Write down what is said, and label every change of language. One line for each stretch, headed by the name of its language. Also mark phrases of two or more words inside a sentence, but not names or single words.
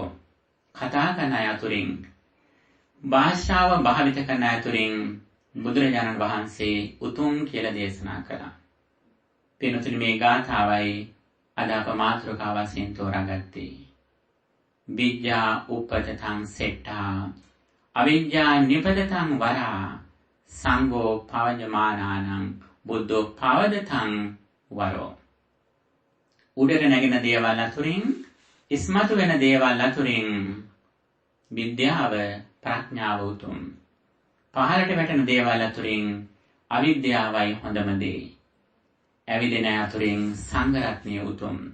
Sinhala: කතා කරන අය අතුරින් භාෂාව භාවිත කරන අය අතුරින් බුදුරජාණන් වහන්සේ උතුම් කියලා දේශනා කළා. පින්තුනි මේ ගාථාවයි අද අප මාතෘකාව වශයෙන් තෝරාගත්තේ.
Pali: විද්‍යා උපතතං සෙට්ඨා අවිද්‍යා නිපතතං වරා සංඝෝ පවජමානානං බුද්ධෝ පවදතං වරෝ.
Sinhala: උඩට නැගෙන දේවල් අතුරින් ඉස්මතු වෙන දේවල් අතුරින් විද්‍යාව ප්‍රඥාව උතුම්. පහළට වැටෙන දේවල් අතුරින් අවිද්‍යාවයි හොඳම දේ. ඇවිදින අතුරින් සංඝ රත්නය උතුම්.